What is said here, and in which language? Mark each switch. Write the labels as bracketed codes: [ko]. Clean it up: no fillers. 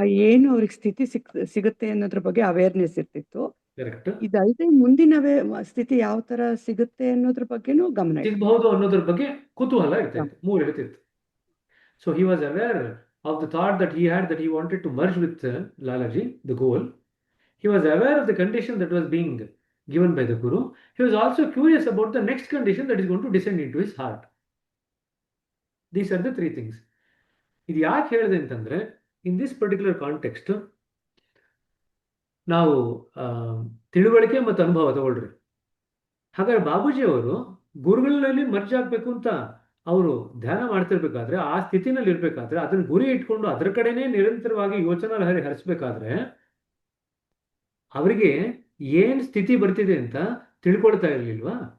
[kn] ಏನು ಅವ್ರಿಗೆ ಸ್ಥಿತಿ ಸಿಗುತ್ತೆ ಅನ್ನೋದ್ರ ಬಗ್ಗೆ ಅವೇರ್ನೆಸ್ ಇರ್ತಿತ್ತು. ಇದಲ್ಲದೆ ಮುಂದಿನ ಸ್ಥಿತಿ ಯಾವ ತರ ಸಿಗುತ್ತೆ ಅನ್ನೋದ್ರ ಬಗ್ಗೆನೂ ಗಮನ ಸಿಗಬಹುದು ಅನ್ನೋದ್ರ ಬಗ್ಗೆ ಕುತೂಹಲ ಇರ್ತಿತ್ತು, 3 ಇರ್ತಿತ್ತು. [en] So he was aware of the thought that he had, that he wanted to merge with Lalaji, the goal. He was aware of the condition that was being given by the Guru. He was also curious about the next condition that is going to descend into his heart. These are the 3 things. [kn] ಇದು ಯಾಕೆ ಹೇಳಿದೆ ಅಂತಂದ್ರೆ, [en] in this particular context [kn] ನಾವು ತಿಳುವಳಿಕೆ ಮತ್ತು ಅನುಭವ ತಗೊಳ್ರಿ. ಹಾಗಾದ್ರೆ ಬಾಬೂಜಿ ಅವರು ಗುರುಗಳಲ್ಲಿ ಮರ್ಜ್ ಆಗ್ಬೇಕು ಅಂತ ಅವರು ಧ್ಯಾನ ಮಾಡ್ತಿರ್ಬೇಕಾದ್ರೆ, ಆ ಸ್ಥಿತಿನಲ್ಲಿ ಇರ್ಬೇಕಾದ್ರೆ, ಅದನ್ನ ಗುರಿ ಇಟ್ಕೊಂಡು ಅದರ ಕಡೆನೇ ನಿರಂತರವಾಗಿ ಯೋಚನಾ ಲಹರಿ ಹರಿಸ್ಬೇಕಾದ್ರೆ ಅವರಿಗೆ ಏನ್ ಸ್ಥಿತಿ ಬರ್ತಿದೆ ಅಂತ ತಿಳ್ಕೊಳ್ತಾ ಇರ್ಲಿಲ್ವಾ?